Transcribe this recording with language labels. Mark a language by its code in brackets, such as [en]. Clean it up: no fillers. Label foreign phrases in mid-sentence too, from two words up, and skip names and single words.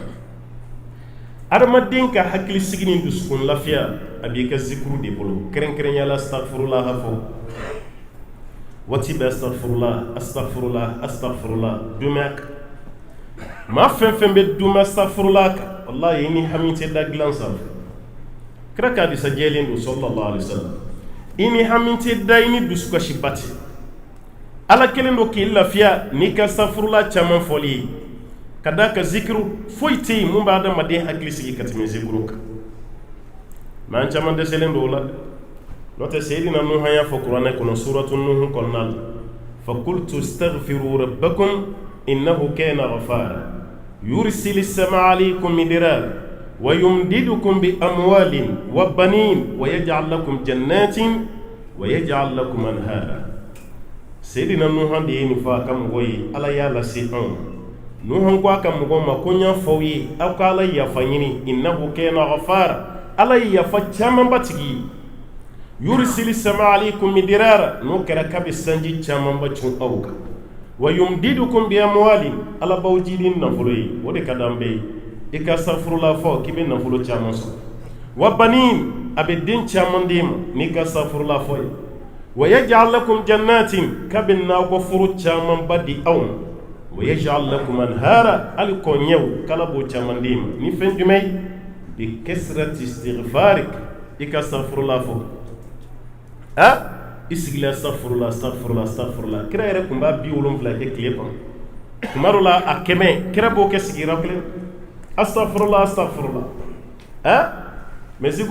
[bm] adamaden ka hakilisigi ni dusukun lafiya a b'i ka zikuru de bolo kɛrɛnkɛrɛnya la astaghfirullah fɔ waati bɛ [ar] أستغفر الله أستغفر الله [bm] astaghfirullah dumɛn kan maa fɛn fɛn bɛ dumɛn astaghfirullah kan wallahi i ni hami tɛ da dilan sanfɛ kira ka hadisa jɛlen don [ar] صلى الله عليه وسلم [bm] i ni hami tɛ da i ni dusukasi ba tɛ ala kelen don k'i lafiya n'i ka astaghfirullah caman fɔli ye ka da ka zikiru foyi tɛ yen mun bɛ adamaden hakili sigi ka tɛmɛ zikiru kan mɛ an caman dɛsɛlen don o la n'o tɛ seyidina nuhu y'a fɔ kuranɛ kɔnɔ suratu nuhu kɔnɔna la [ar] فقلت استغفروا ربكم إنه كان غفارا يرسل السماء عليكم مدرارا ويمددكم بأموال وبنين ويجعل لكم جنات ويجعل لكم [bm] anhara seyidina nuhu de ye nin fɔ a ka mɔgɔ ye ala y'a lase anw nuhu ko a ka mɔgɔ ma ko n y'a fɔ aw ye aw ka ala yafa ɲini [ar] إنه كان غفارا [bm] ala ye yafa caman ba tigi ye [ar] يرسل السماء عليكم مدرارا [bm] n'o kɛra k'a bɛ sanji caman ba cun aw kan [ar] ويمددكم بأموال [bm] ala b'aw jidi ni nafolo ye o de ka d'an bɛɛ ye i ka astaghfirullah fɔ k'i bɛ nafolo caman sɔrɔ [ar] وبنين [bm] a bɛ den caman d'e ma n'i ka astaghfirullah fɔ ye [ar] ويجعل لكم جنات [bm] k'a bɛ nakɔ foro caman ba di aw ma [ar] ويجعل لكم أنهارا [bm] hali kɔɲɛw k'ala b'o caman d'e ma ni fɛn jumɛn ye [ar] بكثرة استغفارك [bm] i ka astaghfirullah fɔ i sigila [ar] أستغفر الله أستغفر الله أستغفر الله [bm] kira yɛrɛ tun b'a 70 kɛ tile kɔnɔ tuma dɔ la a 100 kira b'o kɛ sigiyɔrɔ kelen [ar] أستغفر الله أستغفر الله [bm] mɛ zikuru